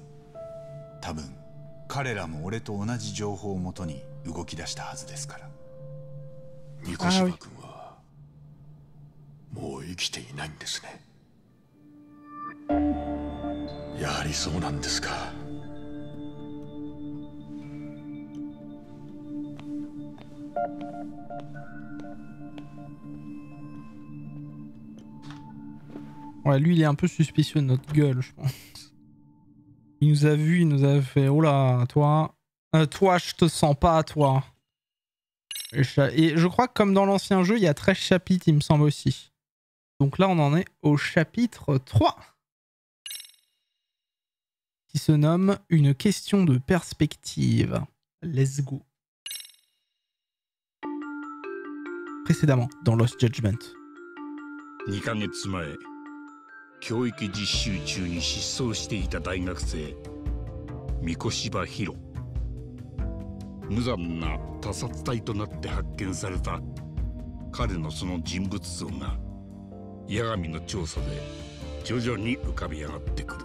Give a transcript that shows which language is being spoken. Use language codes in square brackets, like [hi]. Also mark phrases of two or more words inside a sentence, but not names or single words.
[ja] 多分彼らも俺と同じ情報をもとに動き出したはずですから。三越場君はもう生きていないんですね。やはりそうなんですか。 [fr] Ouais, lui il est un peu suspicieux de notre gueule, je pense. Il nous a vu, il nous a fait oh là, toi, je te sens pas, toi. Et je crois que comme dans l'ancien jeu, il y a 13 chapitres, il me semble aussi. Donc là, on en est au chapitre 3. Qui se nomme Une question de perspective. [en] Let's go. [fr] Précédemment, dans Lost Judgment. [ja] 2 ヶ月前、教育実習中に失踪していた大学生三越場博。無残な他殺体となって発見された彼のその人物像が八神の調査で徐々に浮かび上がってくる。